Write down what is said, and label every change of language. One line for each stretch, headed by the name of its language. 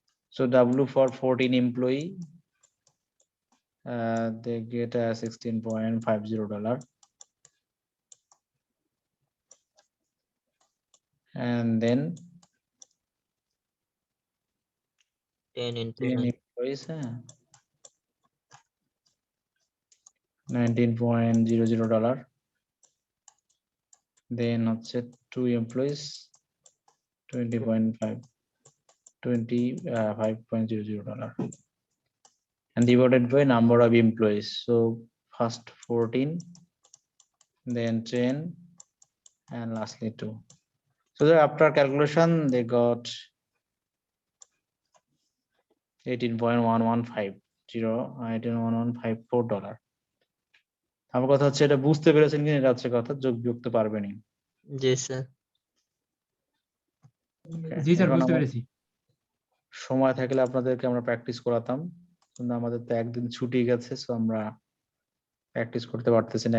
English: So W for 14 employee, they get $16.50, and then 10 × 10 9. employees, $19.00, then
Bangla: হচ্ছে
English: 2 employees $25.00, and divided by number of employees. So first 14, then 10, and lastly 2. So after calculation they got $18.1154.
Bangla: আমার কথা হচ্ছে এটা বুঝতে পেরেছেন কিনা, এটা হচ্ছে কথা, যোগ বিয়োগ পারবেনি। জি স্যার। জি স্যার, বুঝতে পেরেছি। সময় থাকলে আপনাদেরকে আমরা প্র্যাকটিস করাতাম, কিন্তু আমাদের তো একদিন ছুটি গেছে, সো আমরা প্র্যাকটিস করতে পারতেছি না।